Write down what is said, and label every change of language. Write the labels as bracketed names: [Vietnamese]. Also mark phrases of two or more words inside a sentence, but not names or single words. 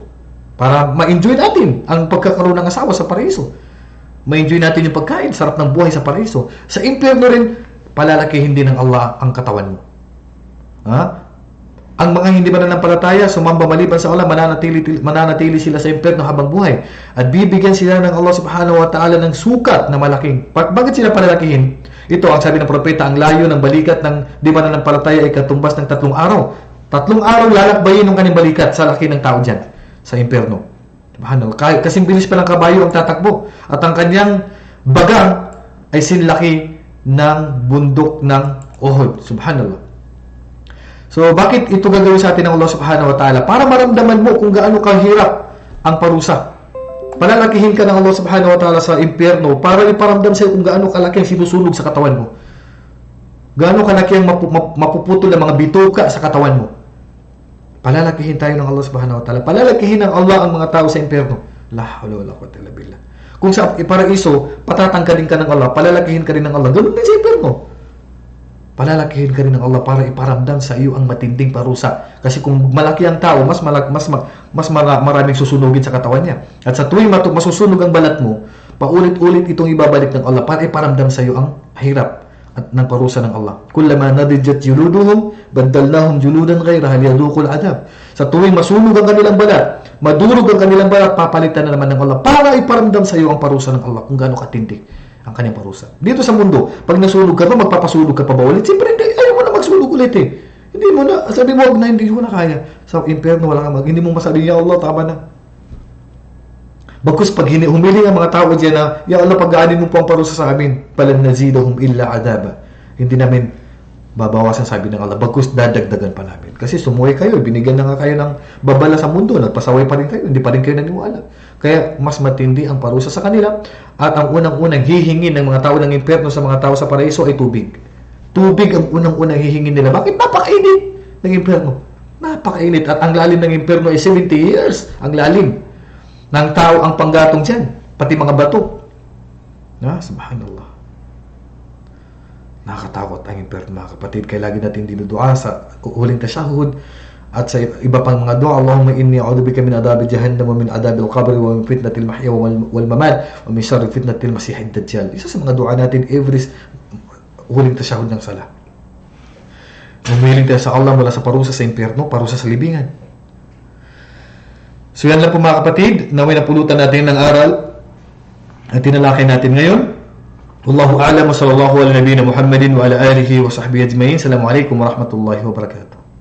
[Filipino] Para ma-enjoy natin ang pagkakaroon ng asawa sa paraiso. Ma-enjoy natin yung pagkain, sarap ng buhay sa paraiso. Sa impyerno rin, palalakihin din ng Allah ang katawan mo. Ang mga hindi mananampalataya, sumamba maliban sa Allah, mananatili sila sa impyerno habang buhay. At bibigyan sila ng Allah [Arabic] سبحانه وتعالى [Filipino] ng sukat na malaking. Bakit sila palalakihin? Ito ang sabi ng propeta, ang layo ng balikat ng di mananampalataya ay katumbas ng 3 araw. 3 araw lalakbayin ng kanyang balikat sa laki ng tao dyan, sa impyerno. Subhanallah. Kasing bilis pa ng kabayo ang tatakbo. At ang kanyang bagang ay sinlaki ng bundok ng Uhud. Subhanallah. So, bakit ito gagawin sa atin ng Allah [Arabic] سبحانه وتعالى? [Filipino] Para maramdaman mo kung gaano kahirap ang parusa. Palalakihin ka ng Allah [Arabic] سبحانه وتعالى [Filipino] sa impyerno para iparamdam sa'yo kung gaano kalaki ang sinusunog sa katawan mo. Gaano kalaki ang mapuputol ng mga bituka sa katawan mo. Palalakihin tayo ng Allah [Arabic] سبحانه وتعالى. [Filipino] Palalakihin ng Allah ang mga tao sa impyerno. [Arabic] لا حول ولا قوة إلا بالله. [Filipino] Kung sa paraiso, patatangkalin ka ng Allah, palalakihin ka rin ng Allah. Ganun din sa impyerno. Palalakihin ka rin ng Allah para iparamdam sa iyo ang matinding parusa. Kasi kung malaki ang tao, mas maraming susunugin sa katawan niya. At sa tuwing masusunog ang balat mo, paulit-ulit itong ibabalik ng Allah para iparamdam sa iyo ang hirap at ng parusa ng Allah. [Arabic] كلما نضجت جلودهم، بدلناهم جلودا غيرها ليذوقوا العذاب. [Filipino] Sa tuwing masunog ang kanilang balat, madurog ang kanilang balat, papalitan na naman ng Allah para iparamdam sa iyo ang parusa ng Allah kung gaano katindi ang kanyang parusa. Dito sa mundo, pag nasunog ka pa, magpapasunog ka pa ba ulit? Siyempre, ayaw mo na magsunog ulit eh. Hindi mo na, sabi mo, hindi mo na kaya. Sa impyerno, wala kang hindi mo masabi, Ya Allah, tama na. Bagkus pag humiling ang mga tao diyan na, Ya Allah, pag-aanin mo po ang parusa sa amin, [Arabic] فلن نزيدهم إلا عذابا. [Filipino] Hindi namin babawasan, sabi ng Allah. Bagkus dadagdagan pa namin. Kasi sumuway kayo, binigyan na nga kayo ng babala sa mundo, nagpasaway pa rin kayo, hindi pa rin kayo naniwala. Kaya mas matindi ang parusa sa kanila at ang unang-unang hihingin ng mga tao ng impyerno sa mga tao sa paraiso ay tubig. Tubig ang unang-unang hihingin nila. Bakit? Napakainit ng impyerno. Napakainit. At ang lalim ng impyerno ay 70 years. Ang lalim ng tao ang panggatong dyan. Pati mga bato. Subhanallah. Nakakatakot ang impyerno, mga kapatid. Kaya lagi natin dinudua sa huling tasyahud at sa iba pang mga dua. [Arabic] اللهم إني أعوذ بك من عذاب جهنم ومن عذاب القبر ومن فتنة المحيا والممات ومن شر فتنة المسيح الدجال. [Filipino] Isa sa mga dua natin every huling tasyahud ng sala. Humiling tayo sa Allah mula sa parusa sa impyerno, parusa sa libingan. So yan lang po mga kapatid, naway napulutan natin ng aral at tinalakay natin ngayon. [Arabic] والله أعلم وصلى الله على نبينا محمد وعلى آله وصحبه أجمعين. السلام عليكم ورحمة الله وبركاته.